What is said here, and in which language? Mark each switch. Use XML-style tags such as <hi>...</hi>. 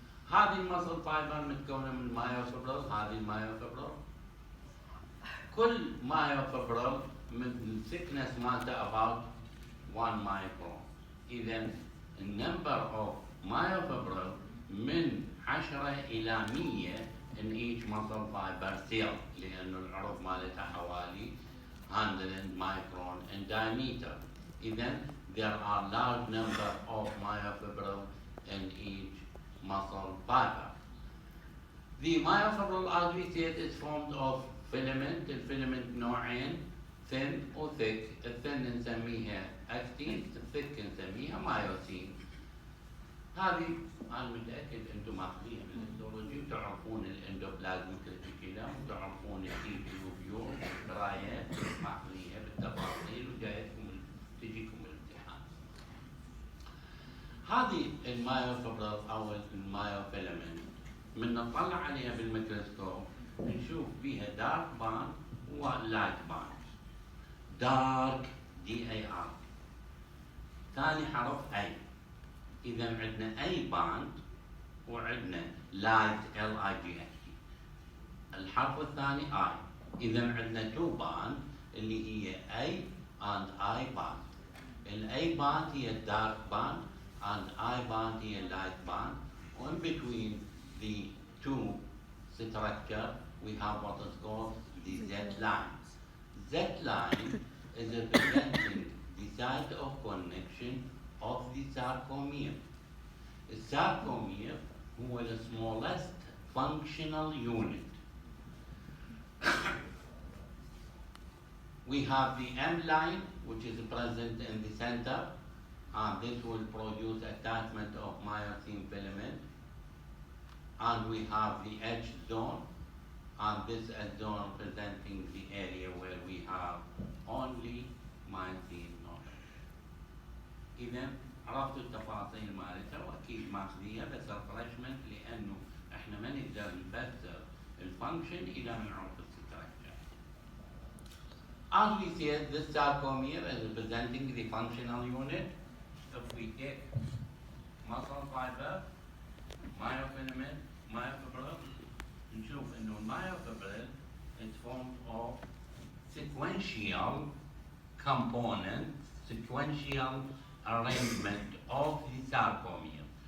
<ar>هذه المسل فايبر متكونة من مايوفيبرل، هذه المايوفيبرل. كل مايوفيبرل من thickness مالته</ar> <en>about 1 micron.</en> <ar>إذا النمبر of myofibril من 10 إلى 100</ar> <en>in each muscle fiber cell</en> <ar>لأنه العرض مالتها حوالي 100 micron</ar> <en>in diameter. إذا there are large number of myofibril in each muscle fiber. The myofibril, as we said, is formed of filament.</en> <ar>الفيلمنت نوعين thin و thick. الthin نسميها actin, الثick نسميها myosin. هذه أنا متأكد أنتم ماخذينها من الهيستولوجي وتعرفون الاندوبلازميك ريتيكولم وتعرفون التيوبيول قرايات ماخذينها بالتفاصيل وجايتكم تجيكم الامتحان. هذه المايوفيبرل أو المايوفيلمنت من نطلع عليها بالميكروسكوب نشوف بيها دارك باند ولايت باند. دارك DAR. ثاني حرف أي. إذا عندنا أي باند وعندنا لايت LIGHT. الحرف الثاني I. إذا عندنا تو باند اللي هي A and I باند. ال A باند هي الدارك باند and I باند هي اللايت باند.</ar> <en>وin between the two structure we have what is called the Z line. Z line is representing the site of connection of the sarcomere. The sarcomere هو the smallest functional unit. We have the M line which is present in the center and this will produce attachment of myosin filament. And we have the H zone and this H zone representing the area where we have only myosin node.</en> <ar>إذا عرفتوا التفاصيل مالتها وأكيد ماخذيها بس ريفرشمنت لأنه إحنا ما نقدر نفسر الفانكشن إلى ما نعرف الستركشر.</ar> <en>As we said, this sarcomere is representing the functional unit. If we take muscle fiber, myofilament, myofibril,</en> <ar>نشوف إنه</ar> <en>المyofibril is formed of sequential component, sequential arrangement of the sarcomere.</en>